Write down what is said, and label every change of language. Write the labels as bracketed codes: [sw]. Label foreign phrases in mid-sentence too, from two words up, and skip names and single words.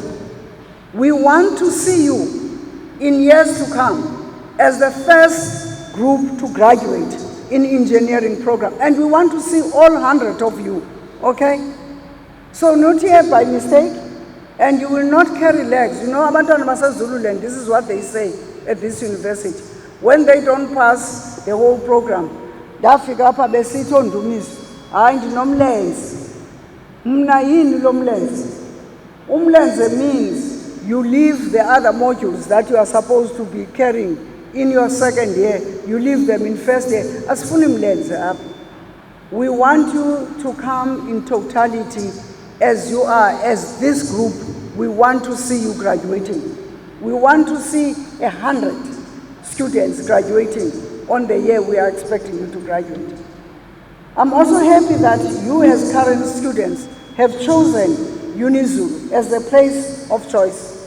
[en] We want to see you in years to come as the first group to graduate in engineering program. And we want to see all 100 of you, okay? So not here by mistake, and you will not carry legs. You know, [xh] Abantwana base Zululand, [en] this is what they say at this university. When they don't pass the whole program, [xh] dafika apha besithi ondumiso, hayi ndinomlenze. Mna yini lo mlenze? [en] Umlenze means you leave the other modules that you are supposed to be carrying in your second year, you leave them in first year. [xh] Asifuni mlenze apha. [en] We want you to come in totality as you are, as this group. We want to see you graduating. We want to see 100 students graduating on the year we are expecting you to graduate. I'm also happy that you as current students have chosen UniZulu as the place of choice.